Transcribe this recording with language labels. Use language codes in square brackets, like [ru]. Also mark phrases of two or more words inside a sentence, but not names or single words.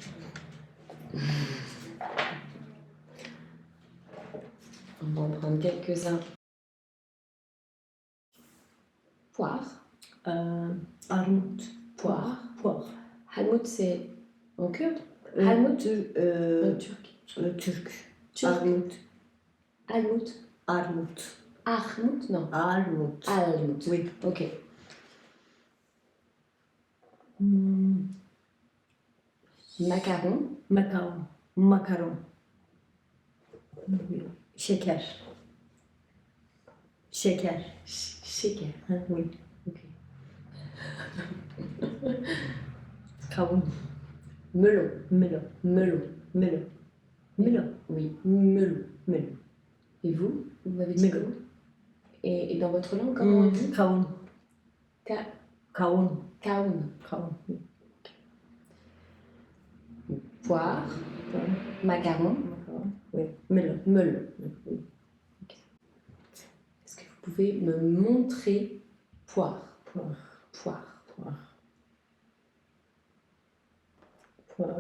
[fr] On va en prendre quelques-uns. Poire. [tr] Armut. [fr] Poire. Poire. Helmut, c'est en kurde? Helmut, en turc. [tr] Türk. [fr] Turc. [tr] Armut. Helmut. Armut. Armut, non. Armut. Helmut. [fr] Oui. Ok. Macaron. Macaron. [tr] Makaron. Şeker. Şeker. Shaker. [fr] Oui. Ok. [tr] Kavun. [fr] Melon. Melon. Melon. Melon. Melon. Oui. Melon. Melon. Et vous? Vous m'avez dit Melon. comment? Et dans votre langue, comment on dit? [tr] Kavun. Kavun. Kaun. Kavun. [fr] Poire. Macaron. Makaron. Oui. Melon. Melon. Oui. Est-ce que vous pouvez me montrer poire? Poire. Poire. Poire. Poire.